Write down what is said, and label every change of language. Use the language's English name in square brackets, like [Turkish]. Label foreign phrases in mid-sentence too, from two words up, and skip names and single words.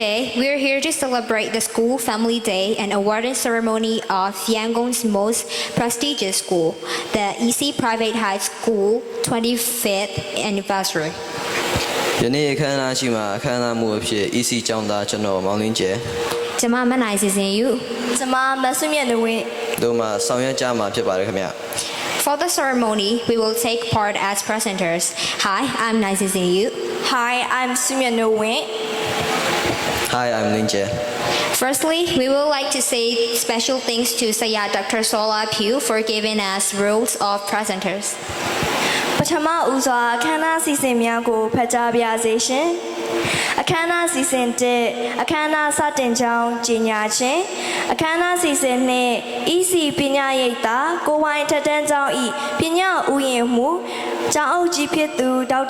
[English] Today, we're here to celebrate the School Family Day and awarding ceremony of Yangon's most prestigious school, the EC Private High School 25th anniversary. [Burmese] ယနေ့အခမ်းအနားရှိမှာအခမ်းအနားမှုအဖြစ် EC ကျောင်းသားကျွန်တော်မောင်လင်းကျဲ ကျမမနိုင်စီစဉ်ယူ ကျမမဆွမြတ်နေဝင် တို့မှာဆောင်ရွက်ကြမှာဖြစ်ပါတယ်ခင်ဗျ [English] For the ceremony, we will take part as presenters. Hi, I'm Naisi Yu. Hi I'm ဆွမြတ်နေဝင် Hi I'm လင်းကျဲ Firstly, we would like to say special thanks to Saya Dr. Sola Pugh for giving us roles of presenters. [Burmese] ပထမဦးစွာအခမ်းအနားစီစဉ်များကိုဖတ်ကြားပါရစေရှင်အခမ်းအနားစီစဉ်တဲ့အခမ်းအနားစတင်ကြောင်းကြေညာခြင်းအခမ်းအနားစီ စဉ်နှင့် EC ပညာရိပ်သာကိုဝိုင်းထက်တန်းကျောင်း၏ပညာဥယျာဉ်မှုကျောင်းအုပ်ကြီးဖြစ်သူဒေါက်တာ